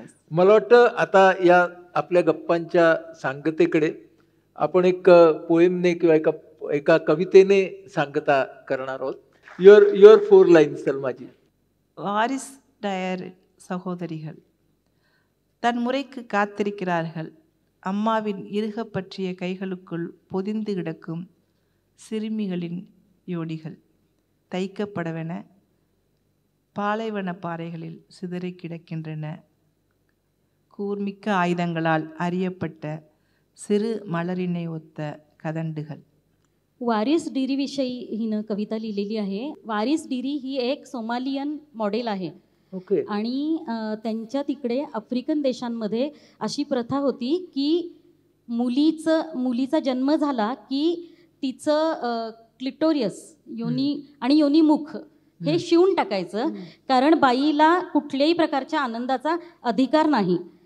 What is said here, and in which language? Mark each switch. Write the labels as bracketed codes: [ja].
[mr] मला वाटतं आता या आपल्या गप्पांच्या सांगतेकडे आपण एक पोएमने किंवा एका कवितेने सांगता करणार आहोत. [en] Your 4 lines, Salmaji. [ta] வாரிஸ் டயர் சகோதரிகள் தன் முறைக்கு காத்திருக்கிறார்கள். அம்மாவின் இறுக பற்றிய கைகளுக்குள் பொதிந்து கிடக்கும் சிறுமிகளின் யோனிகள் தைக்கப்படவென பாலைவன பாறைகளில் சிதறி கிடக்கின்றன. கூர்மிக்க ஆயுதங்களால் அறியப்பட்ட சிறு மலரினை ஒத்த கதண்டுகள். [mr] वारिस डिरीविषयी हिनं कविता लिहिलेली आहे. वारिस डिरी ही एक सोमालियन मॉडेल आहे. ओके. आणि त्यांच्या तिकडे आफ्रिकन देशांमध्ये अशी प्रथा होती की मुलीचा जन्म झाला की तिचं क्लिटोरियस योनी आणि योनीमुख हे शिवून टाकायचं, कारण बाईला कुठल्याही प्रकारच्या आनंदाचा अधिकार नाही.